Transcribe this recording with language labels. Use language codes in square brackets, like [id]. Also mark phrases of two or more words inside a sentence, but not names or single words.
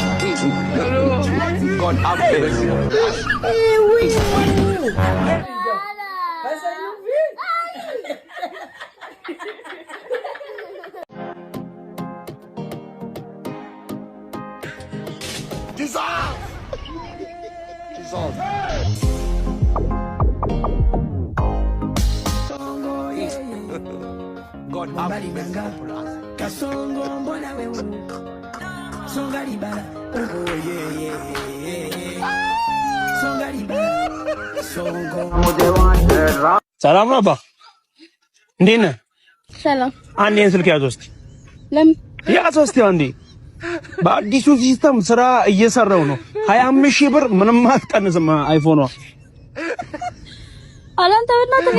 [en] God have mercy Dissolve! God have mercy [ln] Kasongo mbona wewe Songa libala [en] oh yeah [ln] Songa libala Songo [am] ሰላም ነው አባ እንዴት ነህ? ሰላም አንዴን ስልክ ያዝ ውስጥ ለምን ያዝ ውስጥ አንዴ በአዲሱ ሲስተም ስራ እየሰራው ነው 25000 ብር ምንም አትቀንስም አይፎኗ አላንተ በእናትህ